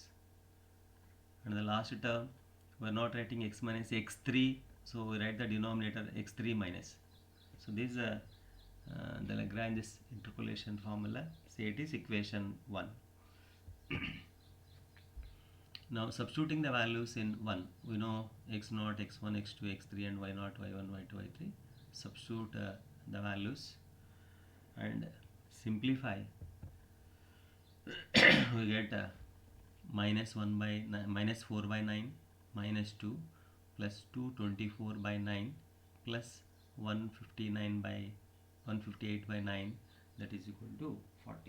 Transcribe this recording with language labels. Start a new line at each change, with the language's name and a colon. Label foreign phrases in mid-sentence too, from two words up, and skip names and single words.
English: And the last term, we are not writing x minus x3, so we write the denominator x3 minus. So this is the Lagrange's interpolation formula. Say it is equation 1. Now substituting the values in 1, we know x naught, x1, x2, x3 and y naught, y1, y2, y3. Substitute the values and simplify. We get minus 4 by 9 minus 2 plus 224 by 9 plus 158 by 9, that is equal to 40.